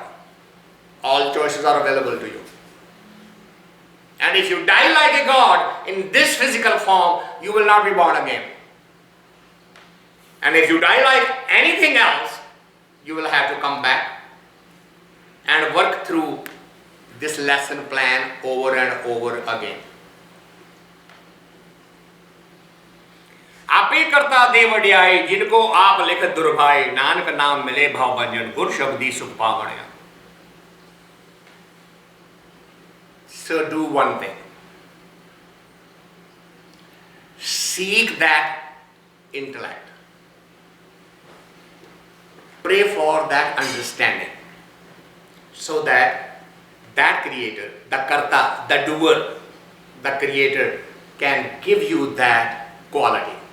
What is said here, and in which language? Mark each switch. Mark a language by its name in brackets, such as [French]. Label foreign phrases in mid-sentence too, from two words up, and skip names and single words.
[English] All choices are available to you. And if you die like a god in this physical form, you will not be born again. And if you die like anything else, you will have to come back and work through this lesson plan over and over again. [Punjabi] ਆਪੇ ਕਰਤਾ ਦੇ ਵਡਿਆਈ ਜਿਨਕੋ ਆਪ ਲਿਖ ਦੁਰਭਾਏ ਨਾਨਕ ਨਾਮ ਮਿਲੇ ਭਾਵ ਭੰਜਨ ਗੁਰ ਸ਼ਬਦੀ ਸੁਖ ਪਾਵਣਿਆ. [English] So do one thing. Seek that intellect. Pray for that understanding so that that creator, the karta, the doer, the creator can give you that quality.